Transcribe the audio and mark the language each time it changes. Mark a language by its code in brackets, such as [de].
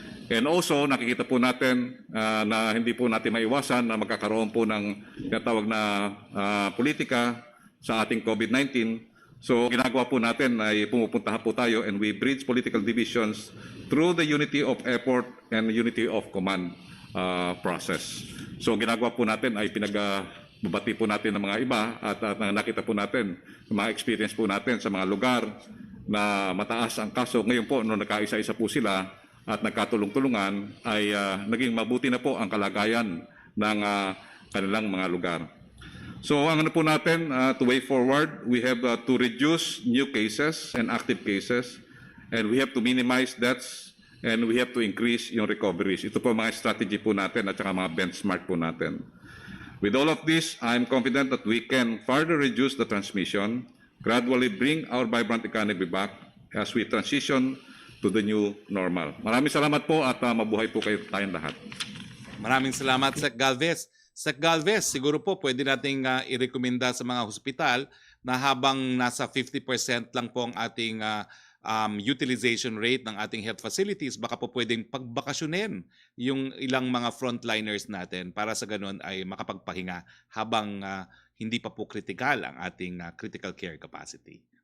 [tl] And also, nakikita po natin na hindi po natin maiwasan na magkakaroon po ng tinatawag na politika sa ating COVID-19. So, ginagawa po natin ay pumupuntahan po tayo [en] and we bridge political divisions through the unity of effort and unity of command process. [tl] So, ginagawa po natin ay pinagbabati po natin ng mga iba at nakita po natin, mga experience po natin sa mga lugar na mataas ang kaso. Ngayon po, nung nagkaisa-isa po sila, at nagkatulong-tulungan ay naging mabuti na po ang kalagayan ng kanilang mga lugar. So ang ano po natin, [en] to way forward, we have to reduce new cases and active cases and we have to minimize deaths and we have to increase yung recoveries. [tl] Ito po mga strategy po natin at saka mga benchmark po natin. [en] With all of this, I'm confident that we can further reduce the transmission, gradually bring our vibrant economy back as we transition to the new normal. [tl] Maraming salamat po at mabuhay po kayo tayong lahat. Maraming salamat, Sec. Galvez. Sec. Galvez, siguro po pwede nating i-rekomenda sa mga hospital na habang nasa 50% lang po ang ating utilization rate ng ating health facilities, baka po pwedeng pagbakasyonin yung ilang mga frontliners natin para sa ganun ay makapagpahinga habang hindi pa po critical ang ating critical care capacity.